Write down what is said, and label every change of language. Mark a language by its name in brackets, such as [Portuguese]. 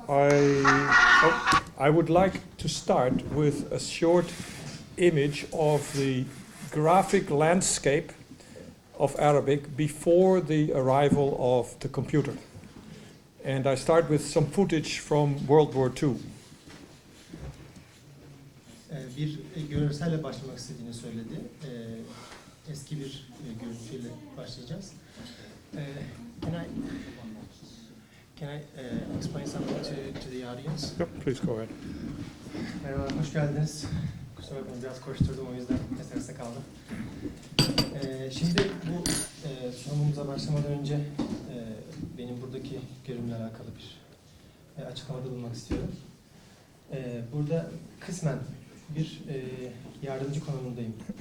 [English] I would like to start with a short image of the graphic landscape of Arabic before the arrival of the computer. And I start with some footage from World War II. [Turkish] Bir görselle başlamak istediğini söyledi. Eski bir görüntüyle başlayacağız. [English] Can I explain something to the audience? Yep, please go ahead. [Turkish] Merhaba, hoş geldiniz. Kusura bakmayın, biraz koşturdum, o yüzden eserse kaldım. Şimdi bu sunumumuza başlamadan önce benim buradaki görevimle alakalı bir açıklamada bulunmak istiyorum. Burada kısmen bir yardımcı konumundayım.